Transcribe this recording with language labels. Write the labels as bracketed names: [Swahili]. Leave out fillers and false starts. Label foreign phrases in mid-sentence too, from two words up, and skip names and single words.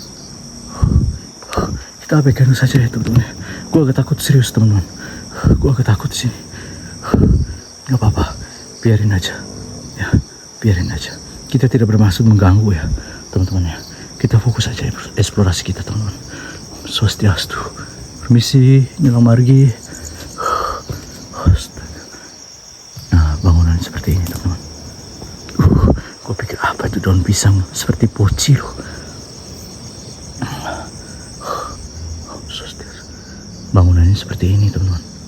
[Indonesian] Kita abaikan saja ya teman-teman. Gue agak takut, serius teman-teman. Gue agak takut di sini. Gak apa-apa, biarin aja. Ya, biarin aja. Kita tidak bermaksud mengganggu ya teman-teman ya. Kita fokus aja eksplorasi kita teman-teman. [Balinese] Swastiastu. Permisi, nyelang margi. [Indonesian] Bangunan seperti ini teman-teman. Gue pikir apa itu daun pisang seperti poci loh. Bangunannya seperti ini teman-teman.